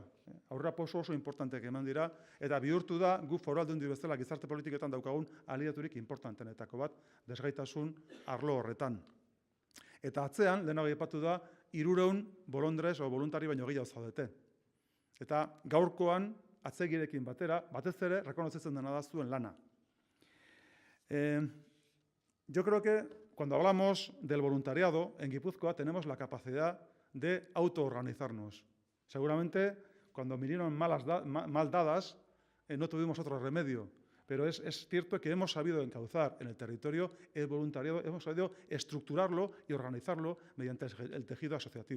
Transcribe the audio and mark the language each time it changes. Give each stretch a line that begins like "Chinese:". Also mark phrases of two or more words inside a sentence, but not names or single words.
Basque: Aurrera oso importanteak eman dira, eta bihurtu da, gu foru aldundi bezala gizarte politiketan daukagun aliaturik importantenetako bat, desgaitasun arlo horretan. Eta atzean, lehenago aipatu da, 300 bolondrez o voluntari baino gehiago zaudete. Eta gaurkoan, atzegirekin batera, batez ere, rekonozitzen dena da zuen lana.
Spanish: Yo creo que cuando hablamos del voluntariado, en Guipúzcoa tenemos la capacidad de autoorganizarnos. Seguramente cuando vinieron mal dadas no tuvimos otro remedio, pero es cierto que hemos sabido encauzar en el territorio el voluntariado, hemos sabido estructurarlo y organizarlo mediante el tejido asociativo.